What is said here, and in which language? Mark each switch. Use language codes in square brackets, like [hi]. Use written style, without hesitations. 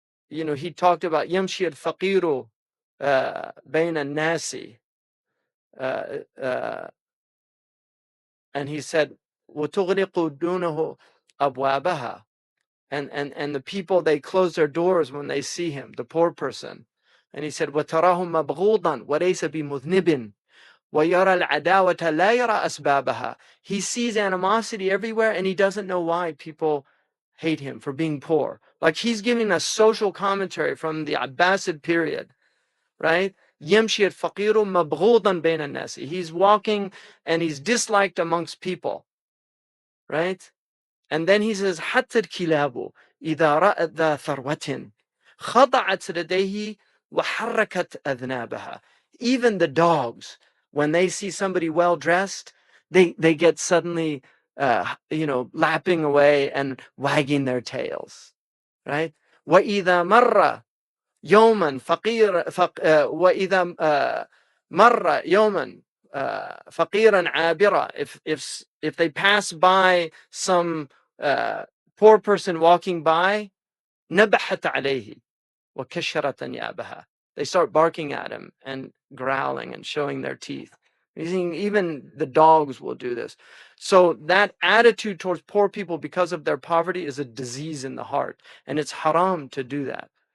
[en] He talked about [ar] يمشي الفقير بين الناس, [en] and he said [ar] وتغلق دونه أبوابها, [en] and the people, they close their doors when they see him, the poor person. And he said [ar] وتراه مبغوضا وليس بمذنب ويرى العداوة لا يرى أسبابها. [en] He sees animosity everywhere, and he doesn't know why people hate him for being poor. Like, he's giving a social commentary from the Abbasid period, right? [ar] يمشي الفقير مبغوضا بين الناس. [en] He's walking and he's disliked amongst people, right? And then he says [ar] حتى الكلاب إذا رأت ذا ثروة خضعت لديه وحركت أذنابها. [en] Even the dogs, when they see somebody well dressed, they get suddenly lapping away and wagging their tails, right? [ar] وإذا مر يوما وإذا مر يوما فقيرا عابرا. [en] If they pass by some poor person walking by, [ar] نبحت عليه وكشرت أنيابها. [en] They start barking at him and growling and showing their teeth. Even the dogs will do this. So that attitude towards poor people because of their poverty is a disease in the heart, and it's haram to do that.